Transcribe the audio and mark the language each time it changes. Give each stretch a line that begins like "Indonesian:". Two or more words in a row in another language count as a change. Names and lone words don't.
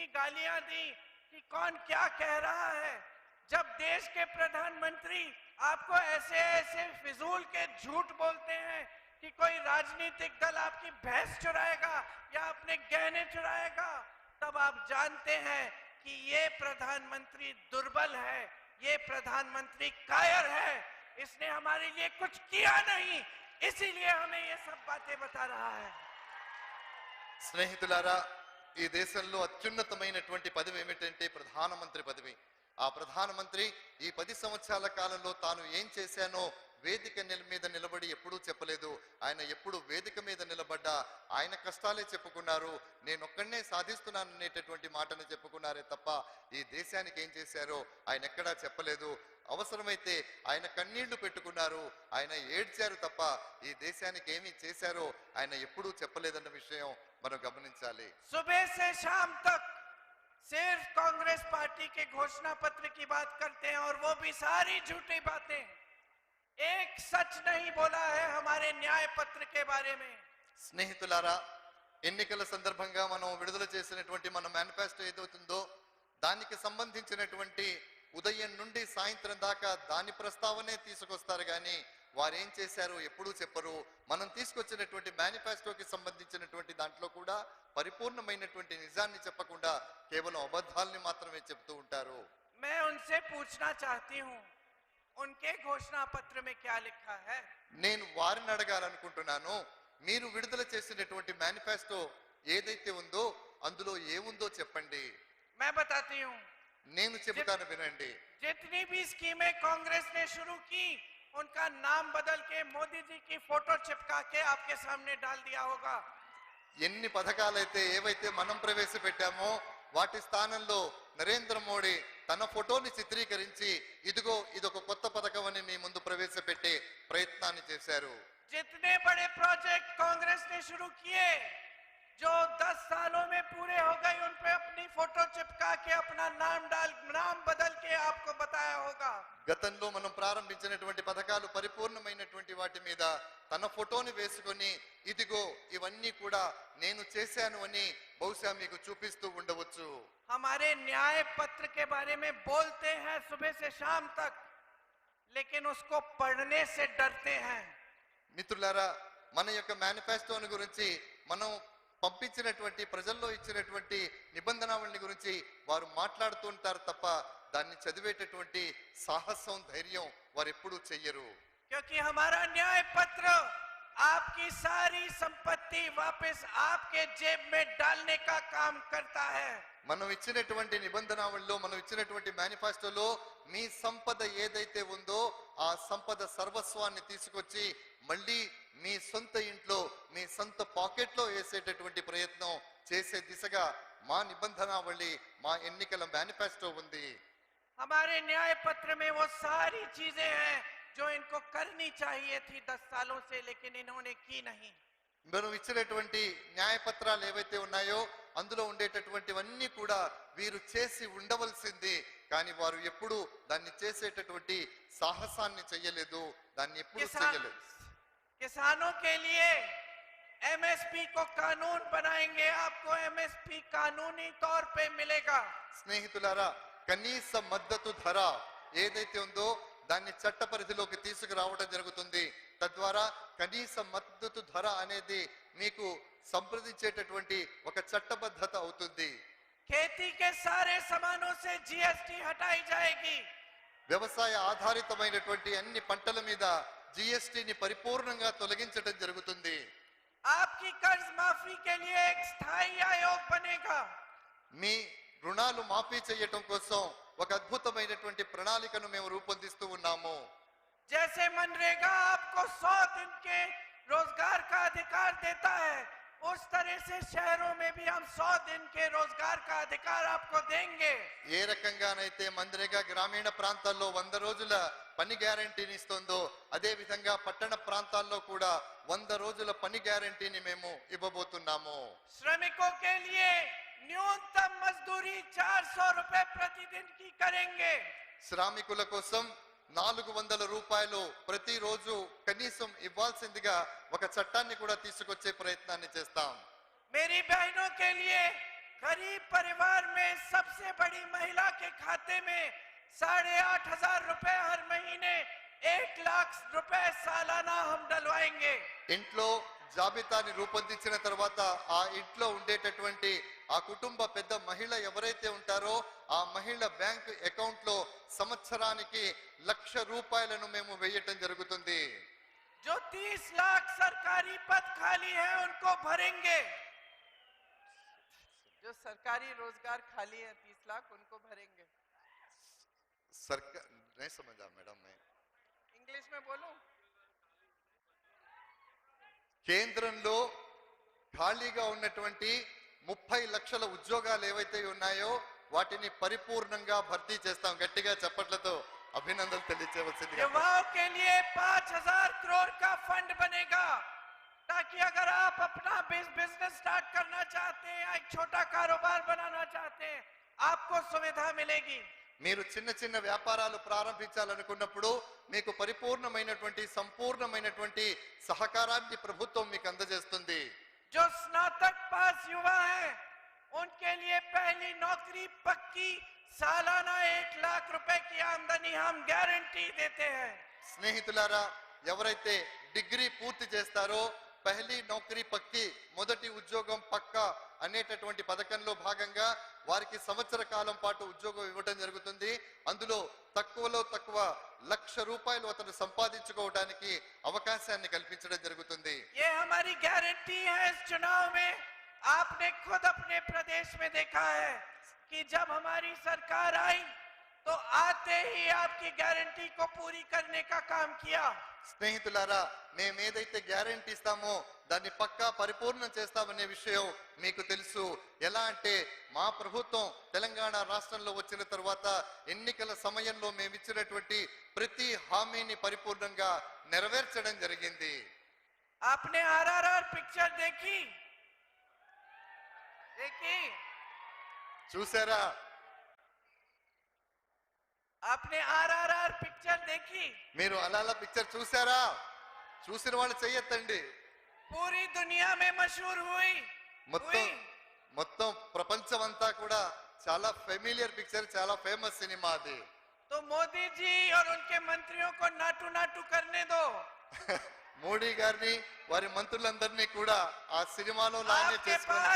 Hindi: गालियां दी, कि कौन क्या कह रहा है, जब देश के प्रधानमंत्री आपको ऐसे ऐसे फिजूल के झूठ बोलते हैं कि कोई राजनीतिक दल आपकी भैंस चुराएगा या अपने गहने चुराएगा, तब आप जानते हैं कि ये प्रधानमंत्री दुर्बल है, ये प्रधानमंत्री कायर है, इसने हमारे लिए कुछ किया नहीं, इसीलिए हमें ये सब बातें बता रहा है।
Telugu: స్నేహితులారా, ఈ దేశంలో అత్యున్నతమైనటువంటి పదవి ఏమిటంటే ప్రధానమంత్రి పదవి. ఆ ప్రధానమంత్రి ఈ 10 సంవత్సరాల కాలంలో తాను ఏం చేశానో వేదిక మీద నిలబడి ఎప్పుడూ చెప్పలేదు. ఆయన ఎప్పుడు వేదిక మీద నిలబడ్డా ఆయన కష్టాలే చెప్పుకున్నారు. నేనొక్కడనే సాధిస్తున్నాను అనేటటువంటి మాటను చెప్పుకున్నారే తప్ప ఈ దేశానికి ఏం చేశారో ఆయన ఎక్కడా చెప్పలేదు. అవసరమైతే ఆయన కన్నీళ్లు పెట్టుకున్నారు, ఆయన ఏడ్చారు తప్ప ఈ దేశానికి ఏమి చేశారో ఆయన ఎప్పుడూ చెప్పలేదన్న విషయం మనం గమనించాలి.
Hindi: सुबह से शाम तक सिर्फ कांग्रेस पार्टी के घोषणा पत्र की बात करते हैं और वो भी सारी झूठी बातें। एक सच नहीं बोला है हमारे न्याय पत्र के बारे में।
Telugu: స్నేహితులారా, ఎన్నికల సందర్భంగా మనం విడుదల చేసినటువంటి మన మేనిఫెస్టో ఏదవుతుందో దానికి సంబంధించినటువంటి ఉదయం నుండి సాయంత్రం దాకా దాని ప్రస్తావనే తీసుకొస్తారు కానీ వారేం చేశారో ఎప్పుడూ చెప్పరు. మనం తీసుకొచ్చినటువంటి మేనిఫెస్టోకి సంబంధించినటువంటి దాంట్లో కూడా పరిపూర్ణమైనటువంటి నిజాన్ని చెప్పకుండా కేవలం అబద్ధాలని మాత్రమే చెప్తూ ఉంటారు.
Hindi: मैं उनसे पूछना चाहती हूँ, उनके घोषणा पत्र में क्या लिखा है?
Telugu: నేను వారిని అడగాలనుకుంటున్నాను, మీరు విడుదల చేసినటువంటి మేనిఫెస్టో ఏదైతే ఉందో అందులో ఏముందో చెప్పండి.
Hindi: मैं बताती हूँ,
Telugu: నేను చెబుతాను వినండి.
Hindi: जितनी भी स्कीमें कांग्रेस ने शुरू की उनका नाम बदल के मोदी जी की फोटो चिपका के आपके सामने डाल दिया होगा।
Telugu: ఎన్ని పథకాలైతే ఏవైతే మనం ప్రవేశపెట్టామో వాటి స్థానంలో నరేంద్ర మోడీ తన ఫోటోని చిత్రీకరించి ఇదిగో ఇదొక కొత్త పథకం అని మీ ముందు ప్రవేశపెట్టే ప్రయత్నాన్ని చేశారు.
Hindi: जितने बड़े प्रोजेक्ट कांग्रेस ने शुरू किए जो 10 सालों में पूरे हो गए, उन पे अपनी फोटो चिपका के अपना नाम बदल के आपको बताया होगा।
Telugu: గతంలో మనం ప్రారంభించినటువంటి పథకాలు పరిపూర్ణమైనటువంటి వాటి మీద తన ఫోటోని వేసుకొని ఇదిగో ఇవన్నీ కూడా నేను చేశాను అని బహుశా మీకు చూపిస్తూ ఉండవచ్చు.
Hindi: हमारे न्याय पत्र के बारे में बोलते हैं सुबह से शाम तक, लेकिन उसको पढ़ने से डरते हैं।
Telugu: మిత్రులారా, మన యొక్క మేనిఫెస్టోని గురించి మనం పంపించినటువంటి ప్రజల్లో ఇచ్చినటువంటి నిబంధనావళిని గురించి వారు మాట్లాడుతూ ఉంటారు తప్ప దాన్ని చదివేటటువంటి సాహసం ధైర్యం వారు ఎప్పుడూ చెయ్యరు.
Hindi: क्योंकि हमारा न्याय पत्र आपकी सारी संपत्ति वापस आपके जेब में डालने का काम करता है.
Telugu: మనం ఇచ్చినటువంటి నిబంధనావళిలో మనం ఇచ్చినటువంటి మేనిఫెస్టోలో మీ సంపద ఏదైతే ఉందో ఆ సంపద సర్వస్వాన్ని తీసుకొచ్చి మళ్ళీ మీ సొంత ఇంట్లో మీ సొంత పాకెట్లో వేసేటటువంటి ప్రయత్నం చేసే దిశగా మా నిబంధనావళి మా ఎన్నికల మేనిఫెస్టో ఉంది.
Hindi: हमारे न्याय पत्र में वो सारी चीजें हैं जो इनको करनी चाहिए थी 10 सालों से, लेकिन इन्होंने की नहीं.
Telugu: మనం ఇచ్చినటువంటి న్యాయపత్రాలు ఏవైతే ఉన్నాయో అందులో ఉండేటటువంటివన్నీ కూడా వీరు చేసి ఉండవలసింది, కానీ వారు ఎప్పుడు దాన్ని చేసేటటువంటి సాహసాన్ని చెయ్యలేదు, దాన్ని ఎప్పుడు చెయ్యలేదు.
Hindi: किसानों के लिए एमएसपी को कानून बनाएंगे, आपको एमएसपी कानूनी तौर पे मिलेगा.
Telugu: స్నేహితులారా, కనీస మద్దతు ధర ఏదైతే ఉందో దాన్ని చట్ట పరిధిలోకి తీసుకురావడం జరుగుతుంది. తద్వారా కనీస మద్దతు ధర అనేది మీకు సంప్రదించేటటువంటి ఒక చట్టబద్ధత అవుతుంది.
Hindi: खेती के सारे सामानों से जीएसटी हटाई जाएगी.
Telugu: వ్యవసాయ ఆధారితమైనటువంటి అన్ని పంటల మీద జిఎస్టిని పరిపూర్ణంగా తొలగించడం జరుగుతుంది.
Hindi: आपकी कर्ज माफी के लिए एक स्थायी आयोग बनेगा.
Telugu: మీ రుణాలు మాఫీ చేయటం కోసం ఒక అద్భుతమైనటువంటి ప్రణాళికను మేము రూపొందిస్తూ ఉన్నాము.
Hindi: जैसे मनरेगा आपको 100 दिन के रोजगार का अधिकार देता है, उस तरह से शहरों में भी हम 100 दिन के रोजगार का अधिकार आपको देंगे.
Telugu: ఏ రకంగానైతే మన్రేగా గ్రామీణ ప్రాంతాల్లో 100 రోజుల పని గ్యారెంటీని ఇస్తుందో అదే విధంగా పట్టణ ప్రాంతాల్లో కూడా 100 రోజుల పని గ్యారెంటీని మేము ఇవ్వబోతున్నాము.
Hindi: श्रमिकों के लिए न्यूनतम मजदूरी 400 रुपए प्रतिदिन की करेंगे.
Telugu: శ్రామికుల కోసం 400 రూపాయలు ప్రతిరోజు కనీసం ఇవ్వాల్సిందిగా ఒక చట్టాన్ని కూడా తీసుకొచ్చే ప్రయత్నాన్ని చేస్తాం.
Hindi: मेरी बहनों के लिए गरीब परिवार में सबसे बड़ी महिला के खाते में 8,500 रुपए हर महीने 1 लाख रुपए सालाना हम डलवाएंगे.
Telugu: ఇంట్లో జాబితాని రూపొందించిన తర్వాత ఆ ఇంట్లో ఉండేటటువంటి ఆ కుటుంబ పెద్ద మహిళ ఎవరైతే ఉంటారో ఆ మహిళ
English: bank account
Telugu: లో సంవత్సరానికి 1,00,000 రూపాయలను మేము వేయటం జరుగుతుంది.
Hindi: जो 30 लाख सरकारी पद खाली है उनको भरेंगे. जो सरकारी रोजगार खाली है 30 लाख उनको भरेंगे. सरकार नहीं समझा मैडम, मैं इंग्लिश में बोलूं?
Telugu: కేంద్రంలో ఖాళీగా ఉన్నటువంటి 30 లక్షల ఉద్యోగాలు ఏవైతే ఉన్నాయో వాటిని పరిపూర్ణంగా భర్తీ చేస్తాం. గట్టిగా చప్పట్లతో అభినందనలు తెలియజేయవలసింది.
Hindi: युवाओं के लिए 5,000 करोड़ का फंड बनेगा, ताकि अगर आप अपना
English: business start
Hindi: करना चाहते हैं, एक छोटा कारोबार बनाना चाहते हैं, आपको सुविधा मिलेगी.
Telugu: మీరు చిన్న చిన్న వ్యాపారాలు ప్రారంభించాలనుకున్నప్పుడు మీకు పరిపూర్ణమైనటువంటి సంపూర్ణమైనటువంటి సహకారాన్ని ప్రభుత్వం మీకు అందజేస్తుంది.
Hindi: जो स्नातक पास युवा हैं, उनके लिए पहली नौकरी पक्की, सालाना 1 लाख रुपए की आमदनी हम गारंटी देते हैं.
Telugu: స్నేహితులారా, ఎవరైతే డిగ్రీ పూర్తి చేస్తారో
Hindi: पहली नौकरी पक्की,
Telugu: మొదటి ఉద్యోగం పక్కా అనేటటువంటి పథకంలో భాగంగా వారికి సంవత్సర కాలం పాటు ఉద్యోగం ఇవ్వడం జరుగుతుంది. అందులో తక్కువలో తక్కువ 1,00,000 రూపాయలు అతను సంపాదించుకోవడానికి అవకాశాన్ని కల్పించడం జరుగుతుంది.
Hindi: ये हमारी गारंटी है. इस चुनाव में आपने खुद अपने प्रदेश में देखा है कि जब हमारी सरकार आई तो आते ही आपकी गारंटी को पूरी करने का काम किया.
Telugu: స్నేహితులారా, మేము ఏదైతే గ్యారెంటీ ఇస్తామో దాన్ని పక్కా పరిపూర్ణం చేస్తామనే విషయం మీకు తెలుసు. ఎలా అంటే మా ప్రభుత్వం తెలంగాణ రాష్ట్రంలో వచ్చిన తర్వాత ఎన్నికల సమయంలో మేము ఇచ్చినటువంటి ప్రతి హామీని పరిపూర్ణంగా నెరవేర్చడం జరిగింది.
Hindi: आपने आरआरआर पिक्चर देखी?
Telugu: చూసారా?
Hindi: आपने आरआरआर पिक्चर देखी?
Telugu: మీరు అలాల పిక్చర్ చూసారా? చూసిన వాళ్ళు చెయ్యొద్దండి.
Hindi: पूरी दुनिया में मशहूर हुई.
Telugu: మొత్తం ప్రపంచం అంతా కూడా చాలా
English: familiar picture,
Telugu: చాలా ఫేమస్ సినిమా అది.
Hindi: तो मोदी जी और उनके मंत्रियों को नाटू नाटू करने दो.
Telugu: మోడీ గారిని వారి మంత్రులందరినీ కూడా ఆ సినిమాలో లానే చేసుకున్నారు.